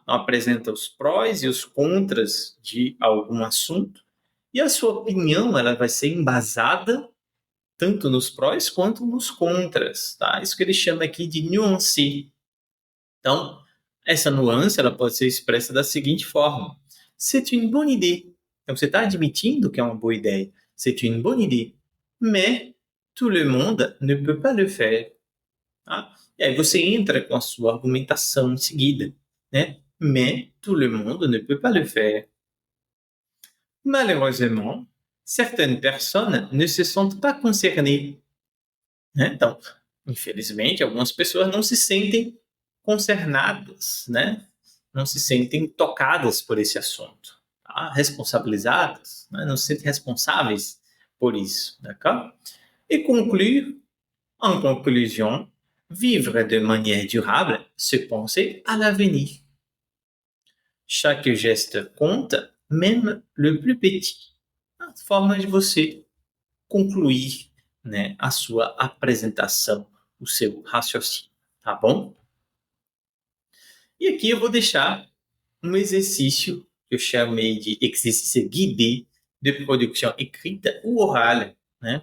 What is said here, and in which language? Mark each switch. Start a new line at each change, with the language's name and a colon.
Portuguese: Então, apresenta os prós e os contras de algum assunto, e a sua opinião ela vai ser embasada tanto nos prós quanto nos contras. Tá? Isso que ele chama aqui de nuance. Então, essa nuance ela pode ser expressa da seguinte forma:
French: c'est une bonne idée.
Portuguese: Então, você está admitindo que é uma boa ideia.
French: C'est une bonne idée. Mais tout le monde ne peut pas le faire.
Portuguese: Tá? E aí você entra com a sua argumentação em seguida. Né?
French: Mais tout le monde ne peut pas le faire. Malheureusement, certaines personnes ne se sentent pas concernées.
Portuguese: Né? Então, infelizmente, algumas pessoas não se sentem concernadas, né? Não se sentem tocadas por esse assunto, tá? Responsabilizadas, né? Não se sentem responsáveis por isso, d'accord?
French: Et conclure, en conclusion, vivre de manière durable, se penser à l'avenir. Chaque geste compte, même le plus petit.
Portuguese: A forma de você concluir, né, a sua apresentação, o seu raciocínio, tá bom? E aqui eu vou deixar um exercício que eu chamei de exercício guidé de produção escrita ou oral, né?